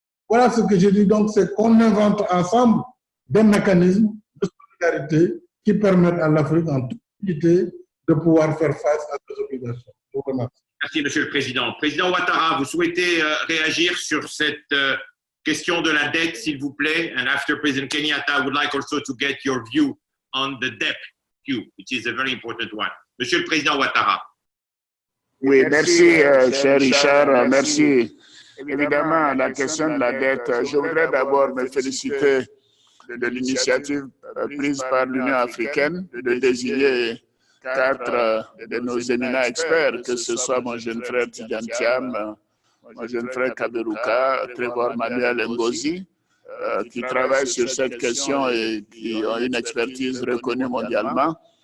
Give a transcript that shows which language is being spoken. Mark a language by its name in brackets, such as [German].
[French] Voilà ce que je dis donc, c'est qu'on invente ensemble des mécanismes de solidarité qui permettent à l'Afrique en toute unité de pouvoir faire face à ces obligations. Je vous remercie. Merci, Monsieur le Président. Président Ouattara, vous souhaitez réagir sur cette question de la dette, s'il vous plaît? [English] And after President Kenyatta, I would like also to get your view on the debt queue, which is a very important one. [French] Monsieur le Président Ouattara. Oui, merci, cher Richard, merci. Évidemment, la question de la dette, je voudrais d'abord me féliciter de l'initiative prise par l'Union africaine de désigner 4 de nos éminents experts, que ce soit mon jeune frère Tidjane Thiam, mon jeune frère Kaberuka, Trevor Manuel Ngozi, qui travaillent sur cette question et qui ont une expertise reconnue mondialement.